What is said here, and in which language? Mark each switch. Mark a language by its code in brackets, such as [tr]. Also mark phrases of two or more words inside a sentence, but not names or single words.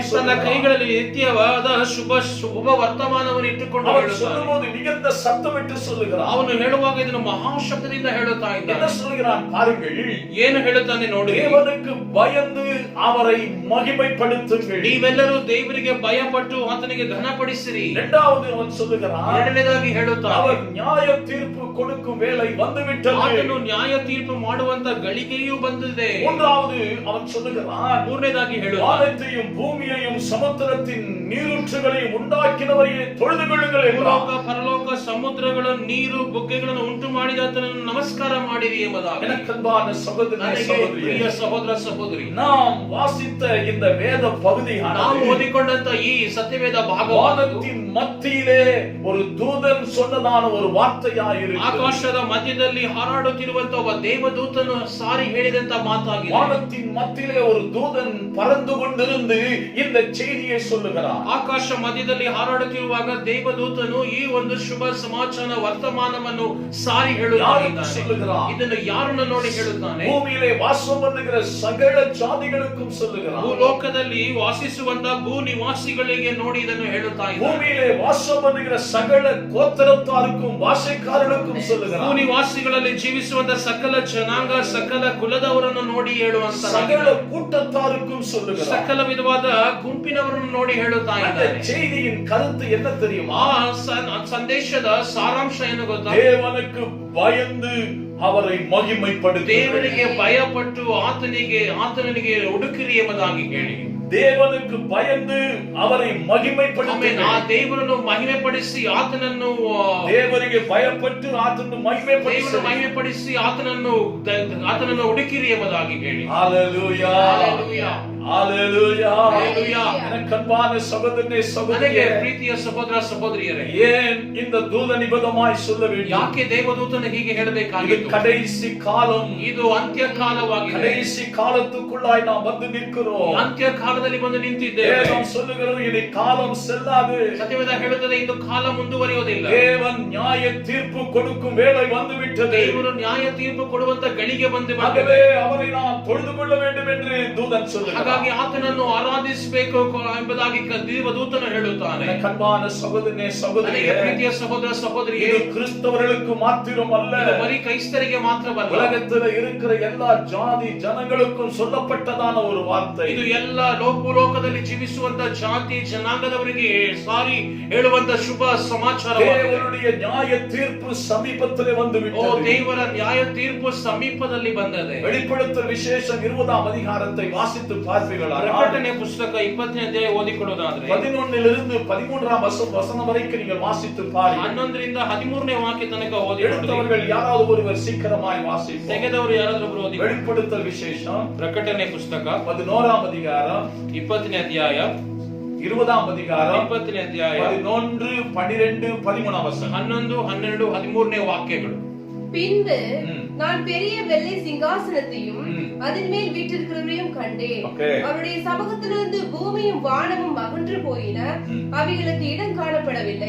[kn] ತನ್ನ [ta] சொல்லுகிறான். [kn] ಕೈಗಳಲ್ಲಿ ನಿತ್ಯವಾದ ಶುಭ ವರ್ತಮಾನವನ್ನು ಇಟ್ಟುಕೊಂಡು [ta] அவன் [kn] ಹೇಳುತ್ತಾನೆ. [ta] சொல்லும்போது மிகுந்த சத்தமிட்டு சொல்லுகிறான். [kn] ಅವನು ಹೇಳುವಾಗ ಇದನ್ನು ಮಹಾಶಬ್ದದಿಂದ ಹೇಳುತ್ತಾ [ta] என்ன [kn] ಇದ್ದಾನೆ. [ta] சொல்லுகிறான் பாருங்கள், [kn] ಏನು ಹೇಳುತ್ತಾನೆ ನೋಡಿ, [ta] தேவனுக்கு பயந்து அவரை மகிமைப்படுத்துங்கள். [kn] ನೀವೆಲ್ಲರೂ ದೇವರಿಗೆ ಭಯಪಟ್ಟು ಆತನಿಗೆ ಘನಪಡಿಸಿರಿ. [ta] இரண்டாவது அவன் சொல்லுகிறான், [kn] ಎರಡನೇದಾಗಿ ಹೇಳುತ್ತಾನೆ, [ta] அவர் நியாய தீர்ப்பு கொடுக்கும் வேளை வந்துவிட்டது. [kn] ಆತನು ನ್ಯಾಯ ತೀರ್ಪು ಮಾಡುವಂತ ಗಳಿಗೆಯೂ ಬಂದಿದೆ. [ta] மூன்றாவது அவன் சொல்லுகிறான், [kn] ಮೂರನೇದಾಗಿ ಹೇಳುತ್ತಾನೆ, [ta] வானத்தையும் பூமியையும் சமுத்திரத்தின் நீரூற்றுகளையும் உண்டாக்கினவரையே தொழுது கொள்ளுங்கள் என்றான். [kn] ಭೂಲೋಕ ಪರಲೋಕ ಸಮುದ್ರಗಳನ್ನು ನೀರು ಬುಗ್ಗೆಗಳನ್ನು ಉಂಟು ಮಾಡಿದ ಆತನನ್ನು ನಮಸ್ಕಾರ ಮಾಡಿರಿ ಎಂಬುದಾಗಿ. [ta] எனக்கன்பான சகோதரனே [kn] ನನಗೆ [ta] சகோதரியே, [kn] ಪ್ರಿಯ ಸಹೋದರ ಸಹೋದರಿ, [ta] நாம் வாசித்த இந்த வேத [kn] ನಾವು [ta] பகுதியானது [kn] ಓದಿಕೊಂಡಂತ ಈ ಸತ್ಯವೇದ ಭಾಗ [ta] வானத்தின் மத்தியிலே ஒரு தூதன் சொன்னதான ஒரு வார்த்தையாயிருக்கு. [kn] ಆಕಾಶದ ಮಧ್ಯದಲ್ಲಿ ಹಾರಾಡುತ್ತಿರುವಂತ ಒಬ್ಬ ದೇವದೂತನು ಸಾರಿ ಹೇಳಿದಂತ ಮಾತಾಗಿದೆ. [ta] வானத்தின் மத்தியிலே ஒரு தூதன் பறந்து கொண்டிருந்து இந்த செய்தியை சொல்லுகிறார். [kn] ಆಕಾಶ ಮಧ್ಯದಲ್ಲಿ ಹಾರಾಡುತ್ತಿರುವಾಗ ದೇವದೂತನು ಈ ಒಂದು ಶುಭ ಸಮಾಚಾರ ವರ್ತಮಾನವನ್ನು ಸಾರಿ ಹೇಳುತ್ತಾನೆ. ಇದನ್ನು ಯಾರನ್ನು ನೋಡಿ ಹೇಳುತ್ತಾನೆ? [ta] பூமியிலே வாசம் பண்ணுகிற சகல ஜாதிகளுக்கும் சொல்லுகிறார். [kn] ಭೂಲೋಕದಲ್ಲಿ ವಾಸಿಸುವಂತ ಭೂ ನಿವಾಸಿಗಳಿಗೆ ನೋಡಿ ಇದನ್ನು ಹೇಳುತ್ತಾ ಇದ್ದಾನೆ. [ta] பூமியிலே வாசம் பண்ணுகிற சகல கோத்திரத்தாருக்கும் பாஷைக்காரர்களுக்கும் சொல்லுகிறார். [kn] ಭೂ ನಿವಾಸಿಗಳಲ್ಲಿ ಜೀವಿಸುವಂತ ಸಕಲ ಜನಾಂಗ ಸಕಲ ಕುಲದವರನ್ನು ನೋಡಿ ಹೇಳುವಂತ [ta] சகல கூட்டத்தாருக்கும் சொல்லுகிறார். [kn] ಸಕಲ ವಿಧವಾದ ಗುಂಪಿನವರನ್ನು ನೋಡಿ ಹೇಳುತ್ತಾ [ta] அந்த [kn] ಇದ್ದಾನೆ. [ta] செய்தியின் கருத்து என்ன தெரியுமா? [kn] ಆ ಸಂದೇಶದ ಸಾರಾಂಶ ಏನು ಗೊತ್ತಾ? [ta] தேவனுக்கு பயந்து அவரை மகிமைப்படுத்து. [kn] ದೇವರಿಗೆ ಭಯಪಟ್ಟು ಆತನಿಗೆ ಹುಡುಕಿರಿ ಎಂಬುದಾಗಿ ಹೇಳಿ, [ta] தேவனுக்கு பயந்து அவரை மகிமைப்படுத்து. [kn] ಆ ದೇವರನ್ನು ಮಹಿಮೆಪಡಿಸಿ ಆತನನ್ನು தேவರಿಗೆ ಭಯಪಟ್ಟು ಆತನನ್ನು ದೇವರನ್ನು ಮಹಿಮೆಪಡಿಸಿ ಆತನನ್ನು ಹುಡುಕಿರಿ ಎಂಬುದಾಗಿ ಹೇಳಿ. [ta] ஹalleluya, [kn] ಹಲ್ಲೆಲೂಯಾ, [ta] ஹalleluya, [kn] ಹಲ್ಲೆಲೂಯಾ. [ta] எனக்கன்பான சகோதரனே [kn] ನನಗೆ [ta] சகோதரியே, [kn] ಪ್ರೀತಿಯ ಸಹೋದರ ಸಹೋದರಿಯರೇ, [ta] ஏன் இந்த தூத நிபதமாய் சொல்ல வேண்டும்? [kn] ಯಾಕೆ ದೇವದೂತನು ಹೀಗೆ [ta] இது [kn] ಹೇಳಬೇಕಾಗಿತ್ತು? [ta] கடைசி காலம். [kn] ಇದು ಅಂತ್ಯ ಕಾಲವಾಗಿದೆ. [ta] கடைசி காலத்துக்குள்ளாய் நாம் வந்து நிற்கிறோம். [kn] ಅಂತ್ಯ ಕಾಲದಲ್ಲಿ ಬಂದು ನಿಂತಿದ್ದೇವೆ. [ta] வேதம் சொல்லுகிறது, இனி காலம் செல்லாது. [kn] ಸತ್ಯವೇದ ಹೇಳುತ್ತದೆ, ಇಂದು ಕಾಲ ಮುಂದುವರಿಯುವುದಿಲ್ಲ. [ta] தேவன் நியாய தீர்ப்பு கொடுக்கும் வேளை வந்துவிட்டது. [kn] ದೇವರು ನ್ಯಾಯ ತೀರ್ಪು ಕೊಡುವಂತ ಗಳಿಗೆ ಬಂದಿದೆ. [ta] ஆகவே அவரை நாம் தொழுது கொள்ள வேண்டும் என்று தூதன் சொல்லுகிறார். [kn] ಹಾಗಾಗಿ ಆತನನ್ನು ಆರಾಧಿಸಬೇಕು ಎಂಬುದಾಗಿ ದೇವದೂತನು ಹೇಳುತ್ತಾನೆ. [ta] கண்பான சகோதரனே [kn] ನನಗೆ [ta] சகோதரியே, [kn] ಪ್ರೀತಿಯ ಸಹೋದರ ಸಹೋದರಿಯೇ, [ta] இது கிறிஸ்தவர்களுக்கு மாத்திரம் அல்ல, [kn] ಇದು ಬರೀ ಕ್ರೈಸ್ತರಿಗೆ ಮಾತ್ರವಲ್ಲ, [ta] உலகத்தில் இருக்கிற எல்லா ஜாதி ஜனங்களுக்கும் சொல்லப்பட்டதான ஒரு வார்த்தை. [kn] ಇದು ಎಲ್ಲ ಲೋಕದಲ್ಲಿ ಜೀವಿಸುವಂತ ಜಾತಿ ಜನಾಂಗದವರಿಗೆ ಸಾರಿ ಹೇಳುವಂತ ಶುಭ ಸಮಾಚಾರ. [ta] தேவனுடைய நியாய தீர்ப்பு சமீபத்திலே வந்து விட்டது. [kn] ದೇವರ ನ್ಯಾಯ ತೀರ್ಪು ಸಮೀಪದಲ್ಲಿ ಬಂದಿದೆ. [ta] வெளிப்படுத்தல் விசேஷம் 20ஆம் அதிகாரத்தை வாசித்து பார்ப்பீர்களானால், [kn] ಪ್ರಕಟಣೆ ಪುಸ್ತಕ 20ನೇ ಅಧ್ಯಾಯ ಓದಿಕೊಳ್ಳೋದಾದ್ರೆ [ta] 11லிருந்து 13ஆம் வசனம் வரைக்கும் நீங்கள் வாசித்து பாருங்கள். [kn] 11ರಿಂದ 13ನೇ ವಾಕ್ಯ ತನಕ ಓದಿಕೊಳ್ಳಿ. [ta] எடுத்தவர்கள் யாராவது ஒருவர் சீக்கிரமாய் வாசிப்போம். [kn] ತೆಗೆದವರು ಯಾರಾದ್ರೂ ಓದಿ. [ta] வெளிப்படுத்தல் விசேஷம் [kn] ಪ್ರಕಟಣೆ ಪುಸ್ತಕ [ta] 11ஆம் அதிகாரம் [kn] 20ನೇ ಅಧ್ಯಾಯ [ta] 20ஆம் அதிகாரம் [kn] 20ನೇ ಅಧ್ಯಾಯ [ta] 11, 12, 13ஆம் வசனம். [kn] 11, 12, 13ನೇ ವಾಕ್ಯಗಳು. [ta] பின்பு நான் பெரிய வெள்ளை சிங்காசனத்தையும் அதன் மேல் வீற்றிருக்கிறவரையும் கண்டேன். அவருடைய சமூகத்திலிருந்து பூமியும் வானமும் அகன்று போயின, அவைகளுக்கு இடம் காணப்படவில்லை.